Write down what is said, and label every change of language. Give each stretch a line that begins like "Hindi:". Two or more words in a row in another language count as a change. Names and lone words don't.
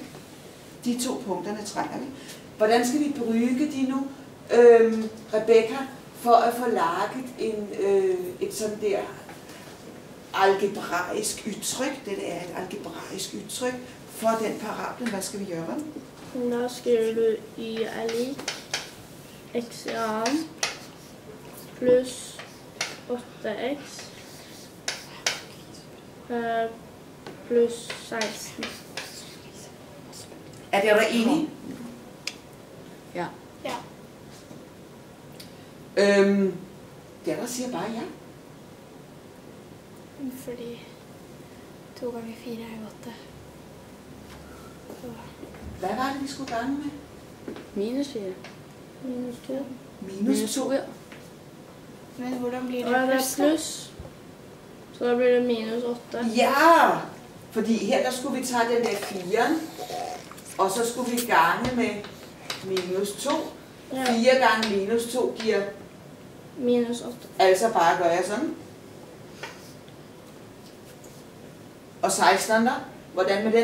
Danish: De 2 punkterne trænger vi. Hvordan skal vi bruge de nu, Rebecca, for at få laget et sådan der algebraisk udtryk? Det er et algebraisk udtryk for den parabel. Hvad skal vi gøre?
Norwegian: Da skriver du y er lik x i annen pluss 8x pluss 16. Er dere enige? Ja. Ja. Dere siger bare ja. Fordi 2 ganger 4 er 8. Så
Danish: Hvad var det, vi skulle gange med? Minus 4. Minus 2. Minus 2. ja.
Norwegian: Men hvordan blir Og det det er pluss? da? pluss. Så da blir det minus 8.
Danish: Ja, fordi her der skulle vi tage den der 4, og så skulle vi gange med minus 2. Ja. 4 gange minus 2 giver, Minus 8. altså bare gør jeg sådan. Og 16'eren der, hvordan med den?